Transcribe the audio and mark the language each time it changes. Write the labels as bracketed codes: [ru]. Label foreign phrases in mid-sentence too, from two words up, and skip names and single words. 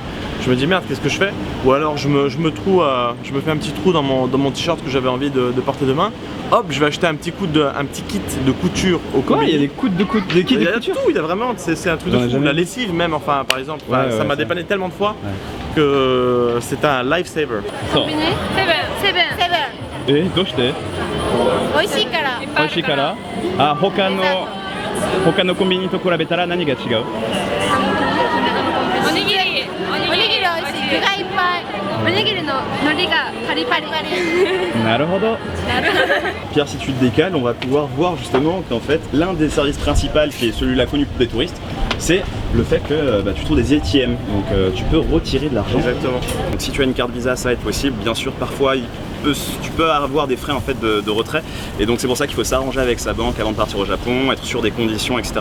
[fr] Je me dis merde, qu'est-ce que je fais? Ou alors je me fais un petit trou dans mon t-shirt que j'avais envie de porter demain. Hop, je vais acheter un petit kit de couture au combini. Il y a des kits de couture? Il y a tout, il y a vraiment, c'est un truc de fou. La lessive même, par exemple, ça m'a dépanné tellement de fois que c'est un lifesaver. Combini? [ja] セブンどうして？美味しいから。美味しいから？あ、他のコンビニと比べたら何が違う？おにぎり美味しい、具がいっぱい。おにぎりの海苔がパリパリ。なるほど。 [fr] Pierre, si tu te décales, on va pouvoir voir justement qu'en fait l'un des services principaux qui est celui-là connu des touristes, c'est le fait que tu trouves des ATM, donc tu peux retirer de l'argent. Exactement. Donc si tu as une carte Visa, ça va être possible. Bien sûr, parfois tu peux avoir des frais en fait de retrait, et donc c'est pour ça qu'il faut s'arranger avec sa banque avant de partir au Japon, être sûr des conditions, etc.